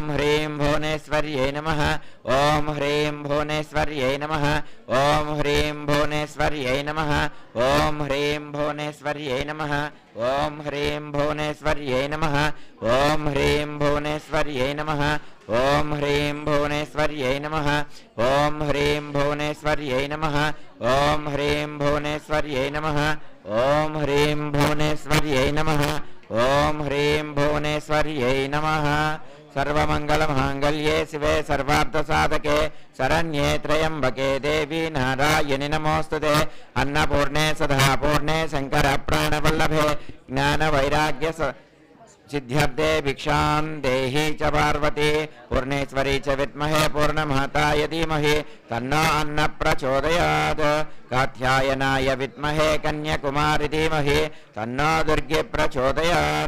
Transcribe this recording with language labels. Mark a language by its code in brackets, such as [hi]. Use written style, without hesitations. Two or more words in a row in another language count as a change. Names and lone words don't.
[sa] హ్రీం భువనేశ్వర్యై నమః ఓం హ్రీం భువనేశ్వర్యై నమః ఓం హ్రీం భువనేశ్వర్యై నమః ఓం హ్రీం భువనేశ్వర్యై నమః ఓం హ్రీం భువనేశ్వర్యై నమః ఓం హ్రీం భువనేశ్వర్యై నమః ఓం హ్రీం భువనేశ్వర్యై నమః ఓం హ్రీం భువనేశ్వర్యై నమః ఓం హ్రీం భువనేశ్వర్యై నమః ఓం హ్రీం భువనేశ్వర్యై నమః ఓం హ్రీం భువనేశ్వర్యై నమః సర్వమంగళమాంగళ్యే శివే సర్వార్థసాధకే శరణ్యే త్రయంబకే దేవి నారాయణి నమోస్తుతే అన్నపూర్ణే సదా పూర్ణే శంకర ప్రాణవల్లభే జ్ఞానవైరాగ్య सिद्ध्यर्थे भिक्षां देहि च पार्वती पूर्णेश्वरी च विद्महे पूर्णमाताय धीमहि तन्नो अन्न प्रचोदयात् कात्यायनाय विद्महे कन्याकुमारी धीमहि तन्नो दुर्गे प्रचोदयात्